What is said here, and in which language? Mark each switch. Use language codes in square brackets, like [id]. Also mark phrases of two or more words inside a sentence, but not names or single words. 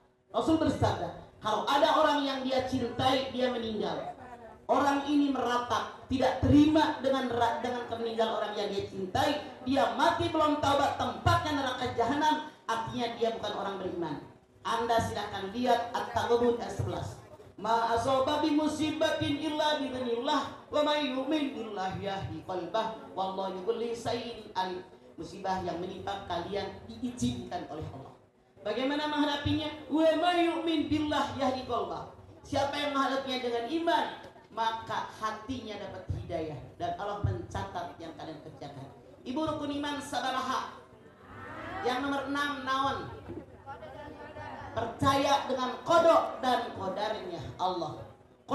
[id] Rasul bersabda, kalau ada orang yang dia cintai dia meninggal, orang ini meratap, tidak terima dengan meninggal orang yang dia cintai, dia mati belum taubat, tempatnya neraka jahanam, artinya dia bukan orang beriman. Anda silakan lihat At-Taghabun ayat 11. [ar] ما أصاب بمصيبة إلا بإذن الله ومن يؤمن بالله يهد قلبه والله بكل شيء عليم. [id] Musibah yang menimpa kalian diizinkan oleh Allah. Bagaimana menghadapinya? [ar] ومن يؤمن بالله يهد قلبه. [id] Siapa yang menghadapinya dengan iman, maka hatinya dapat hidayah dan Allah mencatat yang kalian kerjakan. [su] Ibu rukun iman sabaraha. [id] Yang nomor 6 naon? Percaya dengan kodok dan kodarnya Allah.